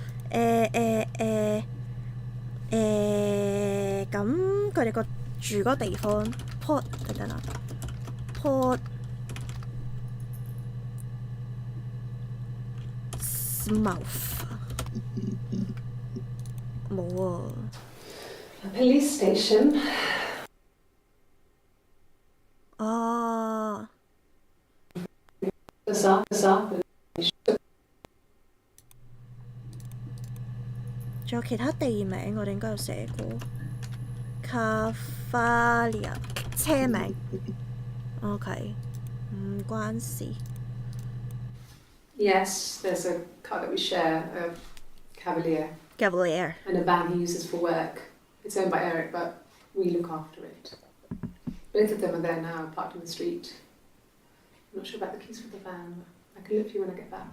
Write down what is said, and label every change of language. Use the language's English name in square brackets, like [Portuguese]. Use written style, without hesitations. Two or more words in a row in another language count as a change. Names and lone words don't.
[Cantonese] 咁佢哋個住嗰地方 Port 等等 Port Mouth 冇啊。 [English] A police station. 哦。 [Cantonese] 仲有其他地名，我哋應該有寫過。Cavalia 車名 ，OK， 唔關事。 [English] Yes, there's a car that we share, a Cavalier. And a van he uses for work. It's owned by Eric, but we look after it. Both of them are there now, parked in the street. I'm not sure about the keys for the van, but I can look for you when I get back.